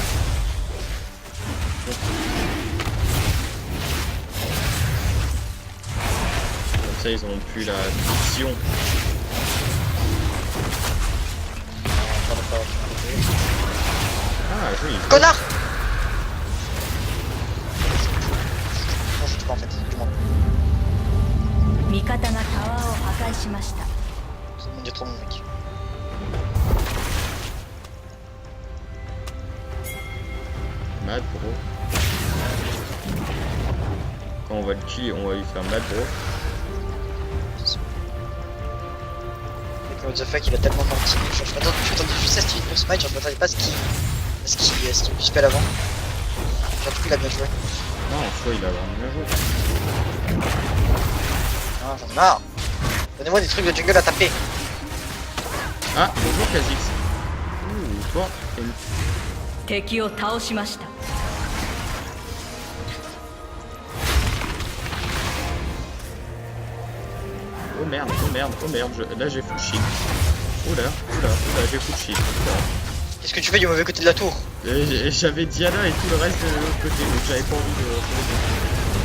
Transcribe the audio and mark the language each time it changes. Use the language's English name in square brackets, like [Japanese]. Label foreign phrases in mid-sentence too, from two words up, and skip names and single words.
[French] Comme ça, ils ont plus la vision. Ah, joli. Connard. Non, je sais pas en fait. Du moins. [Japanese] 味方がタワーを破壊しました。 [French] Il y a trop de monde, mec. [English] Mad bro. [French] Quand on va le tuer, on va lui faire [English] mad bro. [French] Et [English] what the fuck, [French] il a tellement menti. Je m'attendais juste à ce qu'il ait smite, je m'attendais pas à ce qu'il puisse spell avant. Genre, du coup, il a bien joué. Non, en soi, il a vraiment bien joué. Ah, j'en ai marre. Donnez-moi des trucs de jungle à taper. Ah, bonjour Kha'Zix. Ouh, toi, t'es une... [Japanese] 敵を倒しました。 [French] Oh merde, oh merde, oh merde, là j'ai [English] full shield. [French] Oula, j'ai [English] full shield. [French] Oula. Qu'est-ce que tu fais du mauvais côté de la tour? Et j'avais Diana et tout le reste de l'autre côté, donc j'avais pas envie de...